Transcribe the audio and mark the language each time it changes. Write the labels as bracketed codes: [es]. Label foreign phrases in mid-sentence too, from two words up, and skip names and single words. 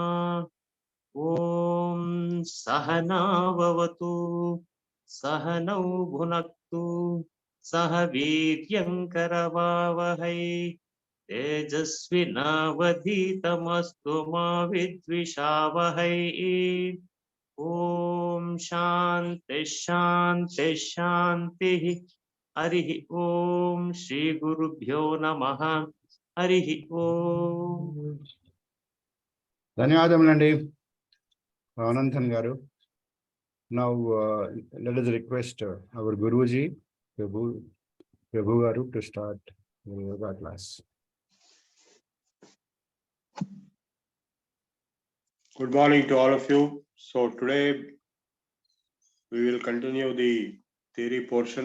[sa] ॐ सहनाववतु सहनौ भुनक्तु सह वीर्यङ्करवावहै तेजस्विनावधीतमस्तु मा विद्विषावहै। ॐ शान्ति शान्ति शान्तिः। हरिः ॐ श्रीगुरुभ्यो नमः। हरिः ॐ। [te] ధన్యవాదములండి అనంతన్ గారు. [en] Now let us request our Guruji Prabhu garu to start the yoga class. Good morning to all of you. So today we will continue the theory portion.